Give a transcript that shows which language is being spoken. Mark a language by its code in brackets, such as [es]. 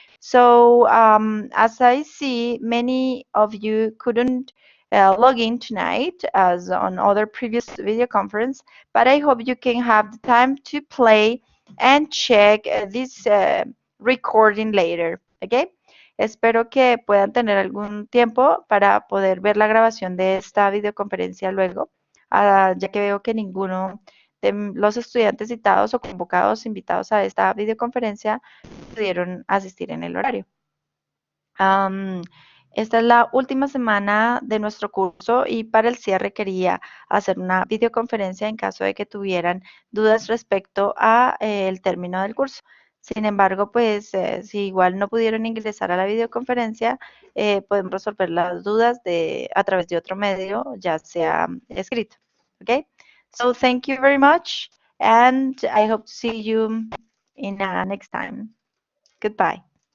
[en] So as I see, many of you couldn't log in tonight as on other previous video conference, but I hope you can have the time to play and check this recording later, ¿ok? [es] Espero que puedan tener algún tiempo para poder ver la grabación de esta videoconferencia luego, ya que veo que ninguno de los estudiantes citados o convocados, invitados a esta videoconferencia, pudieron asistir en el horario. Esta es la última semana de nuestro curso y para el cierre quería hacer una videoconferencia en caso de que tuvieran dudas respecto a el término del curso. Sin embargo, pues si igual no pudieron ingresar a la videoconferencia, podemos resolver las dudas a través de otro medio, ya sea escrito. [en] Okay? So thank you very much and I hope to see you in next time. Goodbye.